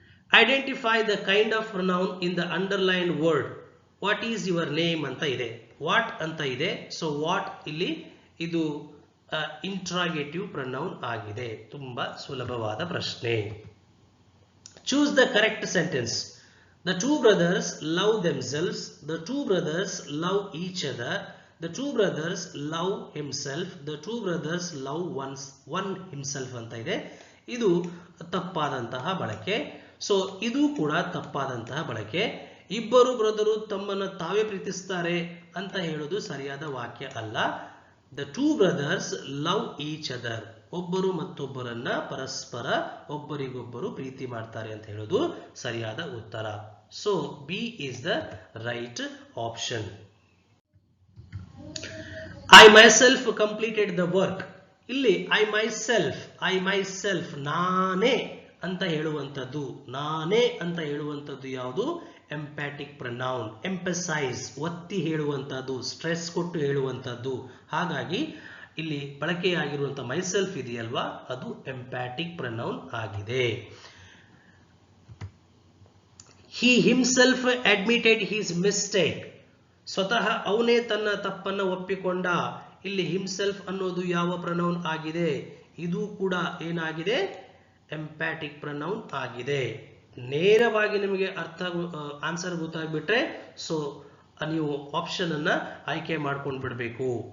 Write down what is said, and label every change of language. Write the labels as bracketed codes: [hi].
[en] Identify the kind of pronoun in the underline word. What is your name [kn] ಅಂತ ಇದೆ, what ಅಂತ ಇದೆ. So what ಇಲ್ಲಿ ಇದು ಇಂಟ್ರಾಗೇಟಿವ್ ಪ್ರನೌನ್ ಆಗಿದೆ. ತುಂಬಾ ಸುಲಭವಾದ ಪ್ರಶ್ನೆ. [en] Choose the correct sentence. The two brothers love themselves. The two brothers love each other. The two brothers love himself. The two brothers love one himself [kn] ಅಂತ ಇದೆ. ಇದು ತಪ್ಪಾದಂತಹ ಬಳಕೆ. ಸೊ ಇದು ಕೂಡ ತಪ್ಪಾದಂತಹ ಬಳಕೆ. ಇಬ್ಬರು ಬ್ರದರು ತಮ್ಮನ್ನು ತಾವೇ ಪ್ರೀತಿಸ್ತಾರೆ ಅಂತ ಹೇಳೋದು ಸರಿಯಾದ ವಾಕ್ಯ ಅಲ್ಲ. [en] The two brothers love each other. [kn] ಒಬ್ಬರು ಮತ್ತೊಬ್ಬರನ್ನ ಪರಸ್ಪರ ಒಬ್ಬರಿಗೊಬ್ಬರು ಪ್ರೀತಿ ಮಾಡ್ತಾರೆ ಅಂತ ಹೇಳೋದು ಸರಿಯಾದ ಉತ್ತರ. [en] So B is the right option. I myself completed the work. [kn] ಇಲ್ಲಿ I myself ನಾನೇ ಅಂತ ಹೇಳುವಂಥದ್ದು, ನಾನೇ ಅಂತ ಹೇಳುವಂಥದ್ದು ಯಾವುದು? Empathic pronoun. ಎಂಪಸೈಸ್, ಒತ್ತಿ ಹೇಳುವಂಥದ್ದು, ಸ್ಟ್ರೆಸ್ ಕೊಟ್ಟು ಹೇಳುವಂಥದ್ದು. ಹಾಗಾಗಿ ಇಲ್ಲಿ ಬಳಕೆಯಾಗಿರುವಂತಹ ಮೈಸೆಲ್ಫ್ ಇದೆಯಲ್ವಾ, ಅದು ಎಂಪ್ಯಾಟಿಕ್ ಪ್ರನೌನ್ ಆಗಿದೆ. [en] He himself admitted his mistake. [kn] ಸ್ವತಃ ಅವನೇ ತನ್ನ ತಪ್ಪನ್ನ ಒಪ್ಪಿಕೊಂಡ. ಇಲ್ಲಿ ಹಿಮ್ಸೆಲ್ಫ್ ಅನ್ನೋದು ಯಾವ ಪ್ರನೌನ್ ಆಗಿದೆ? ಇದು ಕೂಡ ಏನಾಗಿದೆ? ಎಂಪ್ಯಾಟಿಕ್ ಪ್ರನೌನ್ ಆಗಿದೆ. ನೇರವಾಗಿ ನಿಮಗೆ ಆನ್ಸರ್ ಗೊತ್ತಾಗ್ಬಿಟ್ರೆ ಸೊ ನೀವು ಆಪ್ಷನ್ ಅನ್ನ ಆಯ್ಕೆ ಮಾಡ್ಕೊಂಡು ಬಿಡಬೇಕು.